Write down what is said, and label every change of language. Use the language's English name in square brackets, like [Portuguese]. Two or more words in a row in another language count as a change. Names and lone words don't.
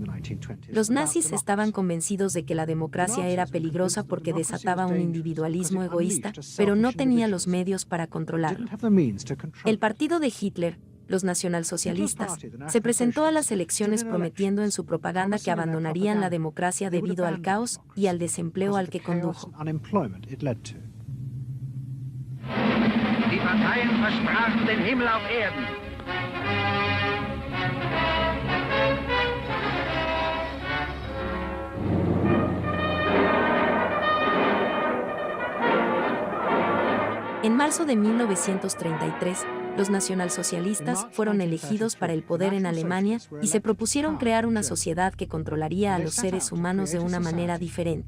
[Spanish] Los nazis estaban convencidos de que la democracia era peligrosa porque desataba un individualismo egoísta, pero no tenía los medios para controlarlo. El partido de Hitler, los nacionalsocialistas, se presentó a las elecciones prometiendo en su propaganda que abandonarían la democracia debido al caos y al desempleo al que condujo. [German] Die Parteien versprachen den Himmel auf Erden. [Spanish] En marzo de 1933, los nacionalsocialistas fueron elegidos para el poder en Alemania y se propusieron crear una sociedad que controlaría a los seres humanos de una manera diferente.